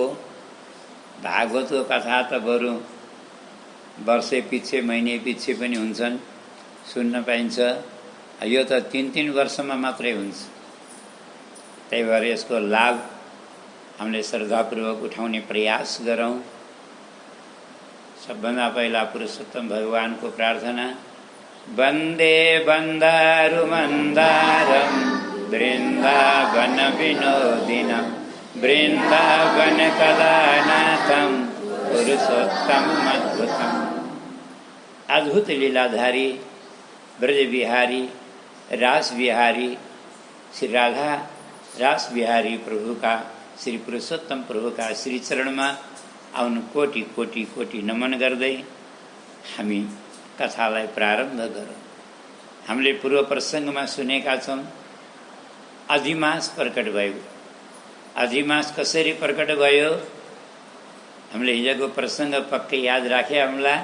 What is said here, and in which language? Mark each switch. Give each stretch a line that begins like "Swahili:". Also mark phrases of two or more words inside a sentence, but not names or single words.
Nepali: भागवतको कथा त बरु वर्षे पछि महिने पछि पनि हुन्छन्, सुन्न पाइन्छ। यो त 3 वर्षमा मात्रै हुन्छ। त्यही भएर यसको लाभ हामीले श्रद्धापूर्वक उठाउने प्रयास गरौँ। सबभन्दा पहिला पुरुषोत्तम भगवानको प्रार्थना।
Sanskrit: वन्दे बन्दारु मन्दारम वृन्दावन विनोदिनं वृन्दावन कलानाथं पुरुषोत्तम अद्भुतम्।
Nepali: अद्भुत लीलाधारी ब्रज बिहारी रास बिहारी श्री राधा रास बिहारी
Hindi: प्रभु का श्री पुरुषोत्तम प्रभु का श्री
Nepali: चरणमा आउनु कोटि कोटि कोटि नमन गर्दै हामी कथालाई प्रारम्भ गरौँ। हामीले पूर्व प्रसङ्गमा सुनेका छौँ, अधिमास प्रकट भयो। अधिमास कसरी प्रकट भयो? हामीले हिजोको प्रसङ्ग पक्कै याद राखे हामीलाई।